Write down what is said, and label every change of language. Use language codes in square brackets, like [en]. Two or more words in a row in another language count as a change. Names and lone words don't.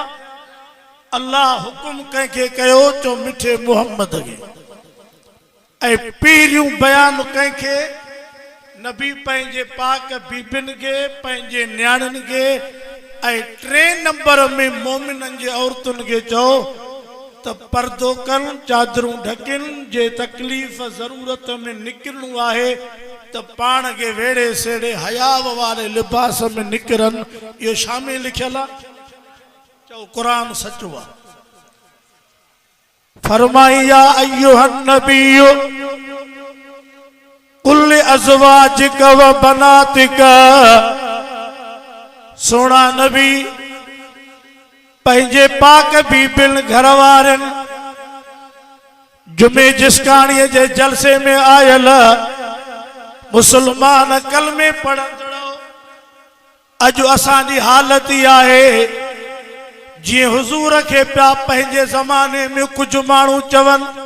[sd] अल्लाह हुकुम कंहिंखे कयो चो मिठे मुहम्मद खे, ऐं पीरियूं बयान कंहिंखे नबी पंहिंजे पाक बीबियुनि खे, पंहिंजे न्याणियुनि खे, ऐं 3 नंबर में मोमिननि जे औरतुनि खे चओ त पर्दो कनि, चादरूं ढकिनि, जे तकलीफ़ ज़रूरत में निकिरणो आहे त पाण खे वेड़े सेड़े हयाव वारे लिबास में निकिरनि। इहो शामे लिखियल आहे। चओ कुरान सचो आहे। [ar] فرمائي يا أيها النبي قل لأزواجك وبناتك, [sd] सोना नबी पंहिंजे पाक बीबियुनि घर वारनि, जुमे जिसकाणीअ जे जलसे में आयल मुसलमान कलमे पढ़ंदड़ो, अॼु असांजी हालत ई आहे जी हुजूर के पिया पंहिंजे ज़माने में कुछ मानू चवन